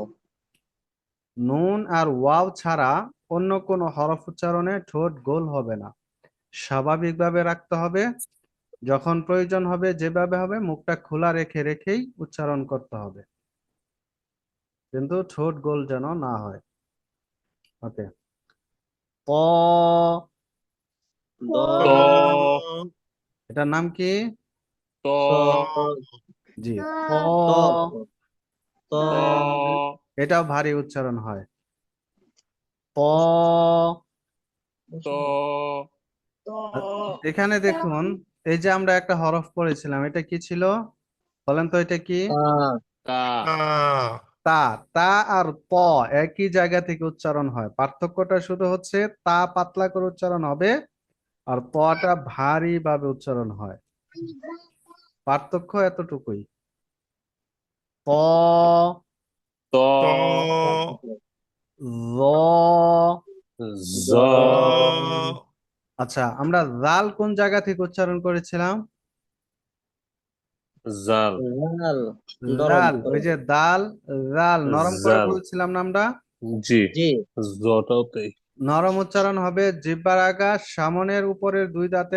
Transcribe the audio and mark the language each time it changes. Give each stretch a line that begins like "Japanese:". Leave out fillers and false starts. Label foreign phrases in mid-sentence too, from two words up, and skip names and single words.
Bangla: নুন আর ওয়াও ছাড়া অন্য কোনো হরফ উচ্চারণে ঠোঁট গোল হবে না, স্বাভাবিকভাবে রাখতে হবে। যখন প্রয়োজন হবে যেভাবে হবে মুখটা খোলা রেখে রেখেই উচ্চারণ করতে হবে, কিন্তু ঠোঁট গোল যেন না হয়। ওকে। ক। ত। ত। এটার নাম কি? ত। স জি। ক। ত ত ত। এটাও ভারী উচ্চারণ হয়। ক। ত। এখানে দেখুন, এই যে আমরা একটা হরফ পড়েছিলাম, এটা কি ছিল বলেন তো? এটা কি? তা কা। তা। তা। তা আর ত একই জায়গা থেকে উচ্চারণ হয়, পার্থক্যটা শুধু হচ্ছে তা পাতলা করে উচ্চারণ হবে আর তটা ভারী ভাবে উচ্চারণ হয়। পার্থক্য এতটুকুই। ত। ত। ত। জ। জ। জ আচ্ছা, আমরা জাল কোন জায়গা থেকে উচ্চারণ করেছিলাম? জাল। রাল নরম জাল, ওই করে। যে দাল। জাল নরম করে জাল। বলছিলাম না আমরা? জি। জি জটাও তাই। নরম উচ্চারণ হবে জিহ্বার আগা সামনের উপরের দুই দাঁতের